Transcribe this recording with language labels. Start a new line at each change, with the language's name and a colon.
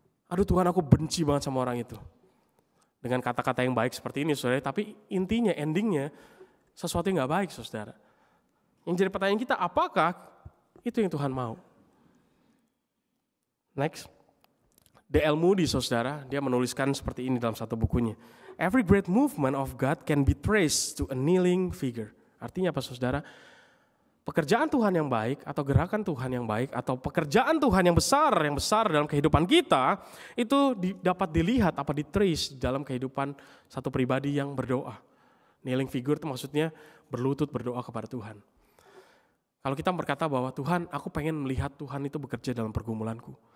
Indonesian: Aduh Tuhan aku benci banget sama orang itu. Dengan kata-kata yang baik seperti ini saudara, tapi intinya, endingnya sesuatu yang gak baik saudara. Yang jadi pertanyaan kita, apakah itu yang Tuhan mau? Next. D.L. Moody saudara, dia menuliskan seperti ini dalam satu bukunya.
English: Every great movement of God can be traced to a kneeling figure.
Indonesian: Artinya apa saudara? Pekerjaan Tuhan yang baik atau gerakan Tuhan yang baik atau pekerjaan Tuhan yang besar dalam kehidupan kita itu dapat dilihat apa di-trace dalam kehidupan satu pribadi yang berdoa. Kneeling figure itu maksudnya berlutut berdoa kepada Tuhan. Kalau kita berkata bahwa Tuhan aku pengen melihat Tuhan itu bekerja dalam pergumulanku.